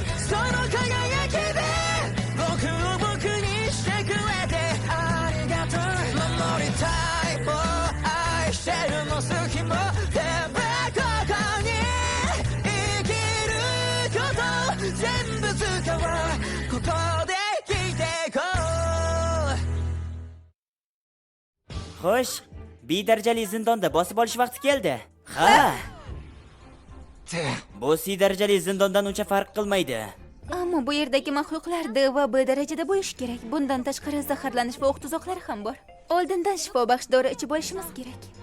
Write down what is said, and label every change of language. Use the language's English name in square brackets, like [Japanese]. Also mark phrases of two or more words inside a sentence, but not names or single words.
[Japanese] その輝きで僕を僕にしてくれてありがとう守りたいもう愛してるも好きも全部ここに生きること全部使おうここで生きていこう [Uzbek] Xo'sh, B darajali zindonda bosib olish vaqti keldi. Ha. Bu C darajali zindondan uncha farq qilmaydi. Ammo bu yerdagi maxluqlar D va B darajada bo'lishi kerak. Bundan tashqari zaharlanish va o'q tuzoqlari ham bor. Oldindan shifo baxsh dori ichib olishimiz kerak.